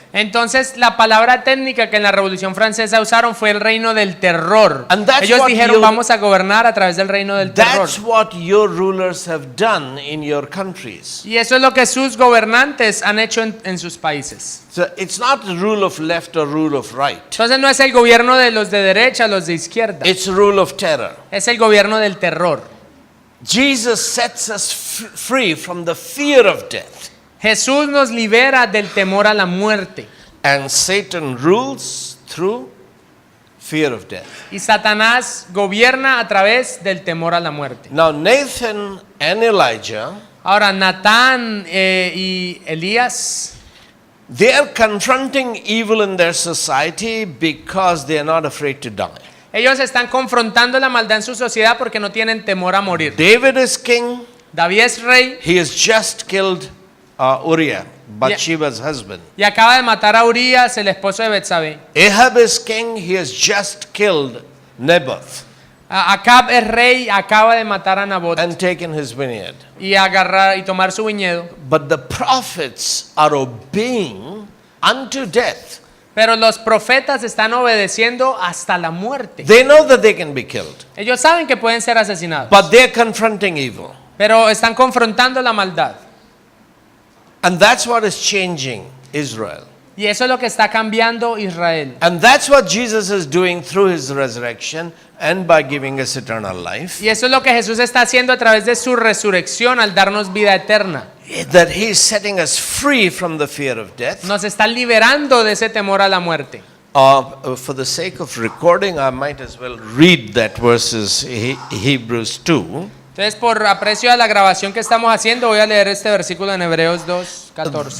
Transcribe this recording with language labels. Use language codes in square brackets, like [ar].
[es] Entonces la palabra técnica que en la Revolución Francesa usaron fue el reino del terror. [en] And that's [es] Ellos [en] what [es] dijeron [en] you- [es] vamos a gobernar a través del reino del terror. [en] That's what your rulers have done in your countries. [es] Y eso es lo que sus gobernantes han hecho en sus países. [en] So it's not the rule of left or rule of right. [es] Entonces no es el gobierno de los de derecha, los de izquierda. [en] It's rule of terror. [es] Es el gobierno del terror. [en] Jesus sets us free from the fear of death. [es] Jesús nos libera del temor a la muerte. [en] And Satan rules through fear of death. [es] Y Satanás gobierna a través del temor a la muerte. [en] Now Nathan and Elijah, [es] Ahora, Natán y Elías, [en] they are confronting evil in their society because they are not afraid to die. [es] ellos están confrontando la maldad en su sociedad porque no tienen temor a morir. [en] David is king. [es] David es rey [en] He has just killed Uriah, Bathsheba's husband. [es] y acaba de matar a Urías, el esposo de Betsabé. [en] Ahab is king. He has just killed Naboth [es] Acab es rey, acaba de matar a Nabot [en] and taken his vineyard. [es] y agarrar y tomar su viñedo. [en] But the prophets are obeying unto death. [es] Pero los profetas están obedeciendo hasta la muerte. [en] They know that they can be killed, [es] Ellos saben que pueden ser asesinados, [en] but they're confronting evil. [es] pero están confrontando la maldad. [en] And that's what is changing Israel. [es] Y eso es lo que está cambiando Israel. [en] And that's what Jesus is doing through his resurrection and by giving us eternal life. [es] Y eso es lo que Jesús está haciendo a través de su resurrección al darnos vida eterna. [en] That he is setting us free from the fear of death. [es] Nos está liberando de ese temor a la muerte. [en] For the sake of recording, I might as well read that verses Hebrews 2. [es] Entonces, por aprecio a la grabación que estamos haciendo, voy a leer este versículo en Hebreos 2:14.